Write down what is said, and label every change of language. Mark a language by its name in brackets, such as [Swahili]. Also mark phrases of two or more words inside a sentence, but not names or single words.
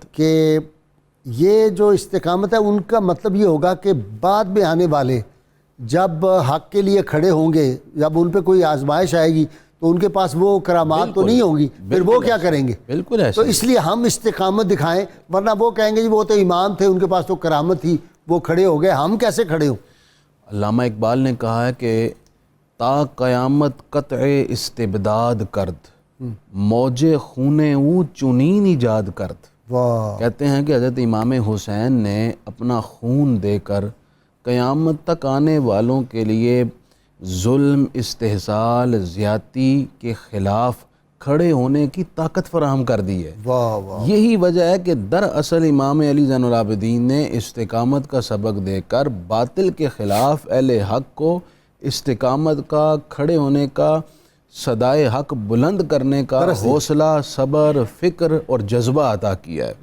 [Urdu] کہ یہ جو استقامت ہے ان کا مطلب یہ ہوگا کہ بعد میں آنے والے جب حق کے لیے کھڑے ہوں گے، جب ان پہ کوئی آزمائش آئے گی تو ان کے پاس وہ کرامات تو نہیں ہوں گی، پھر وہ کیا کریں گے؟ بالکل ایسے تو اس لیے ہم استقامت دکھائیں، ورنہ وہ کہیں گے جی وہ تو امام تھے، ان کے پاس تو کرامت تھی، وہ کھڑے ہو گئے، ہم کیسے کھڑے ہوں؟ علامہ اقبال نے کہا ہے کہ [Persian] تا قیامت قطع استبداد کرد، موج خون او چنین ایجاد کرد۔ [Urdu] واہ، کہتے ہیں کہ حضرت امام حسین نے اپنا خون دے کر قیامت تک آنے والوں کے لیے ظلم، استحصال، زیادتی کے خلاف کھڑے ہونے کی طاقت فراہم کر دی ہے۔ واہ واہ، یہی وجہ ہے کہ دراصل امام علی زین العابدین نے استقامت کا سبق دے کر باطل کے خلاف اہل حق کو استقامت کا، کھڑے ہونے کا، صدائے حق بلند کرنے کا حوصلہ، صبر، فکر اور جذبہ عطا کیا ہے۔